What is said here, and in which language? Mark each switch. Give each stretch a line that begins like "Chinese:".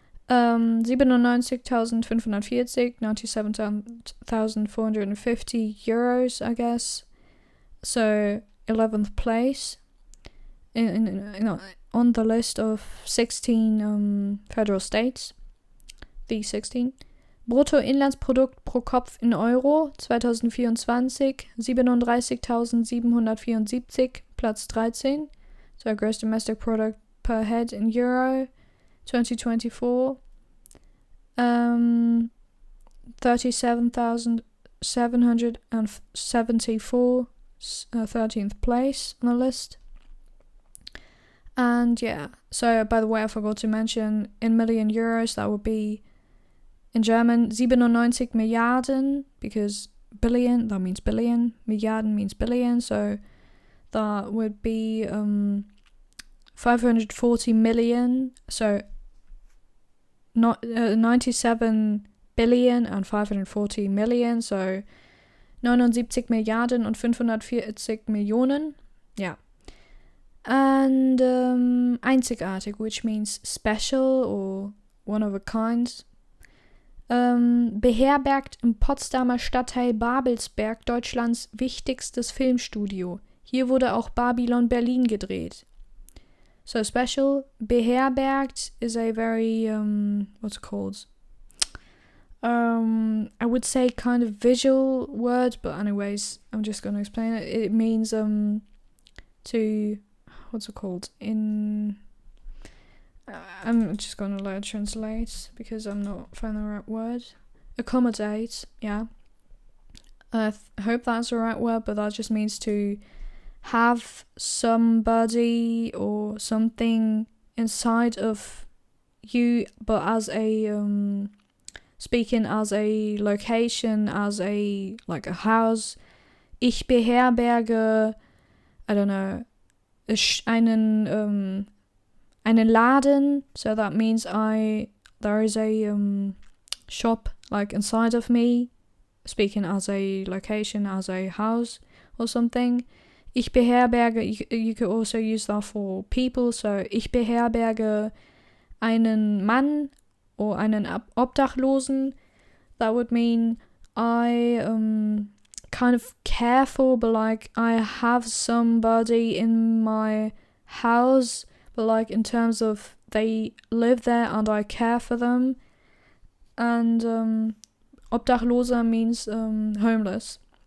English: 97.540, 97,450 euros, I guess. So 11th place on the list of 16 federal states. The 16.
German: Bruttoinlandsprodukt pro Kopf in Euro 2024, 37.774, Platz 13.
English: So gross domestic product per head in Euro 2024, 37,774, 13th place on the list. And yeah, so by the way, I forgot to mention in million euros, that would be in German
German: 97 Milliarden,
English: because billion, that means billion, Milliarden means billion, so that would be 540 million, so not 97 billion and 540 million, so
German: 79 Milliarden und 540 Millionen,
English: yeah. And einzigartig, which means special or one of a kind.
German: Beherbergt im Potsdamer Stadtteil Babelsberg Deutschlands wichtigstes Filmstudio. Hier wurde auch Babylon Berlin gedreht.
English: So special, beherbergt is a very, what's it called? I would say kind of visual word, but anyways, I'm just going to explain it. It means, to, what's it called? I'm just going to let it translate because I'm not finding the right word. Accommodate, yeah. I hope that's the right word, but that just means to have somebody or something inside of you, but as a speaking as a location, as a like a house.
German: Ich beherberge,
English: I don't know,
German: einen Laden,
English: so that means there is a shop like inside of me, speaking as a location, as a house or something.
German: Ich beherberge,
English: you could also use that for people, so
German: ich beherberge einen Mann
English: or
German: einen Obdachlosen.
English: That would mean I kind of care for, but like I have somebody in my house, but like in terms of they live there and I care for them. And Obdachloser means homeless.